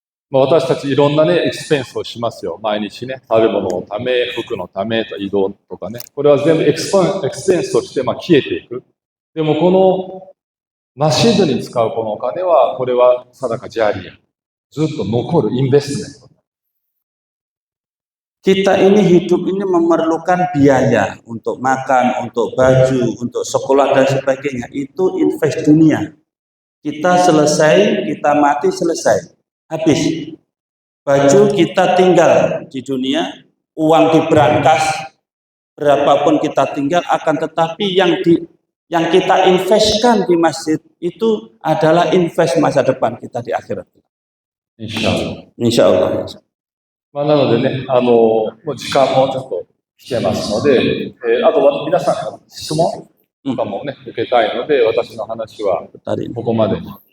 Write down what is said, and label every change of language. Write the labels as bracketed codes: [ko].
[ja] 私たちいろんなね、エクスペンスをしますよ。毎日ね、食べ物のため、服のため、移動とかね。これは全部エクスペンスとして消えていく。でもこのマシードに使うこのお金は、これはサダカジャリア。ずっと残るインベストメント。 [id] Kita ini hidup ini memerlukan biaya untuk makan, untuk baju, untuk sekolah dan sebagainya. Itu invest dunia. Kita selesai, kita mati selesai. Habis. Baju kita tinggal di dunia, uang diberantas, berapapun kita tinggal, akan tetapi yang kita investkan di masjid itu adalah invest masa depan kita di akhirat. Insya Allah. Insya Allah. [ja] まあ、なのでね、もう時間もちょっと来てますので、あとは皆さんの質問とかもね、受けたいので、私の話はここまでに。